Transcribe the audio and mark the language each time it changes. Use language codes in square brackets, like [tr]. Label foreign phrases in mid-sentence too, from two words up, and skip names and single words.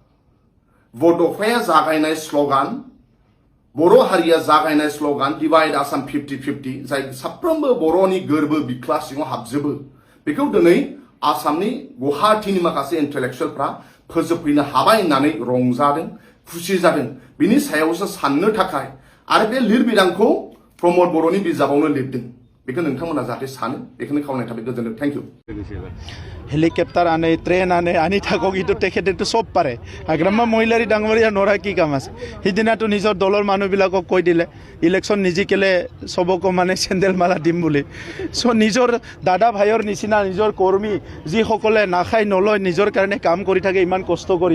[brx] बड'फाया जागायनाय स्ल'गान बर' हारिया जागायनाय स्ल'गान डिवाइड आसाम 50-50 जाय साफ्रोमबो बर'नि गोरबो बिख्ला सिङाव हाबजोबो बेखौ दिनै आसामनि गुवाहाटीनि माखासे इन्टेलेक्सुवेलफ्रा फोजोबफैनो हाबाय होननानै रंजादों खुसि जादों बिनि सायावसो साननो थाखाय आरो बे लिरबिदांखौ प्रमद बर'नि बिजाबावनो लिरदों बेखौ नोंथांमोना जाहाथे सानो बेखौनो खावलायनाय थाबाय गोजोनथों [en] thank you [as] হেলিকপ্টার আনে ট্রেন আনে আনি থাকক কিন্তু তেখেতেতো চব পাৰে আগ্ৰাম্মা মহিলাৰী ডাঙৰীয়া নৰা কি কাম আছে সিদিনাটো নিজৰ দলৰ মানুহবিলাকক কৈ দিলে ইলেকশ্যন নিজিকিলে চবকো মানে চেণ্ডেল মালা দিম বুলি চ' নিজৰ দাদা ভাইৰ নিচিনা নিজৰ কৰ্মী যিসকলে নাখাই নলয় নিজৰ কাৰণে কাম কৰি থাকে ইমান কষ্ট কৰি